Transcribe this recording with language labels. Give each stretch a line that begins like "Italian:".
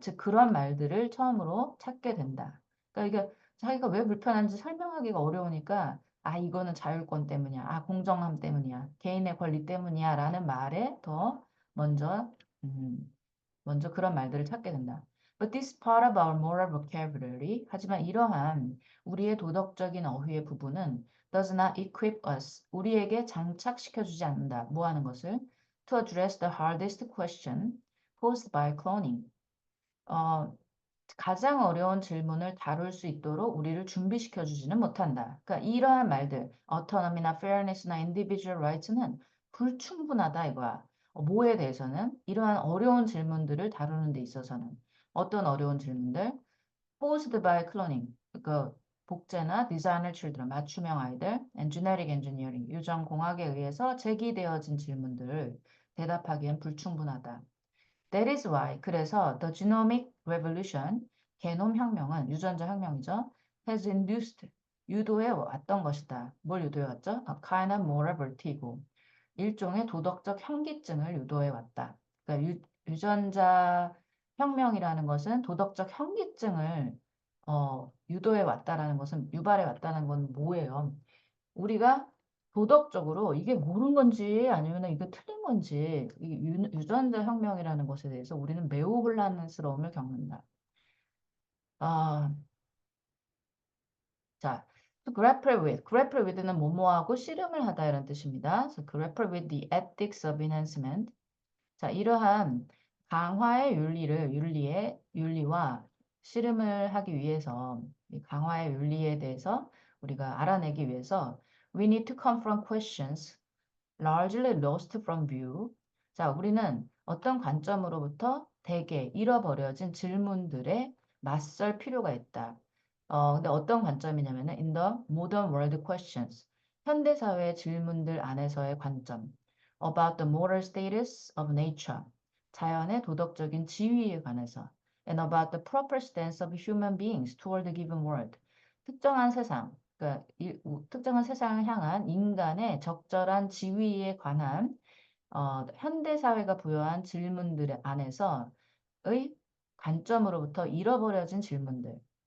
Korean: 즉 그런 말들을 처음으로 찾게 된다. 그러니까 이게 자기가 왜 불편한지 설명하기가 어려우니까 이거는 자율권 때문이야. 공정함 때문이야. 개인의 권리 때문이야. 라는 말에 더 먼저, 음, 먼저 그런 말들을 찾게 된다.
English: But this part of our moral vocabulary,
Korean: 하지만 이러한 우리의 도덕적인 어휘의 부분은
English: does not equip us,
Korean: 우리에게 장착시켜주지 않는다. 뭐 하는 것을?
English: To address the hardest question posed by cloning.
Korean: 가장 어려운 질문을 다룰 수 있도록 우리를 준비시켜 주지는 못한다. 그러니까 이러한 말들, autonomy나 fairness나 individual rights는 불충분하다 이거야. 뭐에 대해서는 이러한 어려운 질문들을 다루는 데 있어서는 어떤 어려운 질문들?
English: posed by cloning,
Korean: 그 복제나
English: designer children,
Korean: 맞춤형 아이들,
English: and genetic engineering,
Korean: 유전공학에 의해서 제기되어진 질문들을 대답하기엔 불충분하다.
English: That is why,
Korean: 그래서
English: the genomic revolution,
Korean: 게놈 혁명은 유전자 혁명이죠.
English: has induced,
Korean: 유도해 왔던 것이다. 뭘 유도해 왔죠?
English: A kind of moral vertigo,
Korean: 일종의 도덕적 현기증을 유도해 왔다. 그러니까 유전자 혁명이라는 것은 도덕적 현기증을 유도해 왔다라는 것은 유발해 왔다는 건 뭐예요? 우리가 도덕적으로 이게 옳은 건지 아니면 이게 틀린 건지 이 유전자 혁명이라는 것에 대해서 우리는 매우 혼란스러움을 겪는다.
English: 아, 자, to grapple with.
Korean: grapple with는 뭐뭐하고 씨름을 하다 이런 뜻입니다.
English: So grapple with the ethics of enhancement.
Korean: 자, 이러한 강화의 윤리와 씨름을 하기 위해서 이 강화의 윤리에 대해서 우리가 알아내기 위해서
English: we need to confront questions largely lost from view.
Korean: 자, 우리는 어떤 관점으로부터 대개 잃어버려진 질문들에 맞설 필요가 있다. 근데 어떤 관점이냐면은
English: in the modern world questions.
Korean: 현대 사회의 질문들 안에서의 관점.
English: about the moral status of nature.
Korean: 자연의 도덕적인 지위에 관해서.
English: and about the proper stance of human beings toward a given world.
Korean: 특정한 세상, 그러니까 특정한 세상을 향한 인간의 적절한 지위에 관한 현대 사회가 부여한 질문들 안에서의 관점으로부터 잃어버려진 질문들.